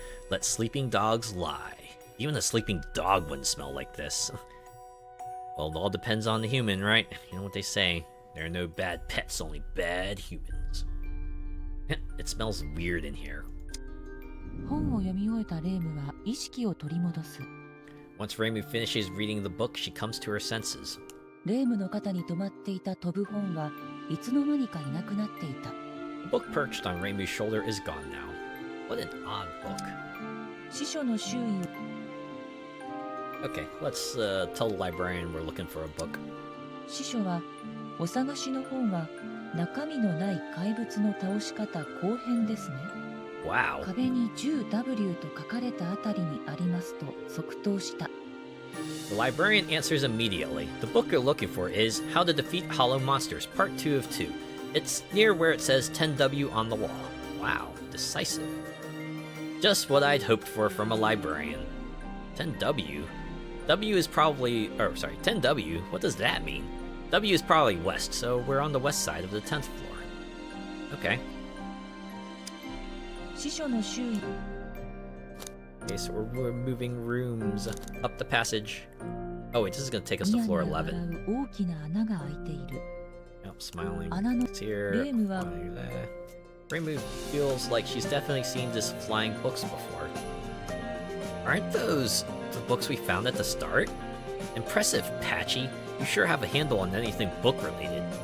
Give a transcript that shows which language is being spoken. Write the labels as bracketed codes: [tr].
[en] Let sleeping dogs lie. Even a sleeping dog wouldn't smell like this. Well, it all depends on the human, right? You know what they say. There are no bad pets, only bad humans. It smells weird in here. [ja] 本を読み終えたレームは意識を取り戻す。 [en] Once Reimu finishes reading the book, she comes to her senses. [ja] レームの肩に止まっていた飛ぶ本はいつの間にかいなくなっていた。 [en] The book perched on Reimu's shoulder is gone now. What an odd book. [ja] 司書の周囲を [en] Okay, let's tell the librarian we're looking for a book. [ja] 司書はお探しの本は中身のない怪物の倒し方後編ですね。 [en] Wow. [ja] 壁に 10W と書かれたあたりにありますと即答した。 [en] The librarian answers immediately. The book you're looking for is How to Defeat Hollow Monsters, Part 2 of 2. It's near where it says 10W on the wall. Wow, decisive. Just what I'd hoped for from a librarian. 10W? W is probably... 10W? What does that mean? W is probably west, so we're on the west side of the 10th floor. Okay. [ja] 司書の周囲 [en] Okay, so we're moving rooms up the passage. Oh wait, this is gonna take us to [ja] ニヤ [en] floor [ja] ニヤ [en] 11. [ja] 笑う大きな穴が開いている。 [en] Yep, smiling. [ja] 穴の [en] It's here. Reimu wa- Flying there. Reimu feels like she's definitely seen this flying books before. Aren't those the books we found at the start? Impressive, Patchy. You sure have a handle on anything book-related.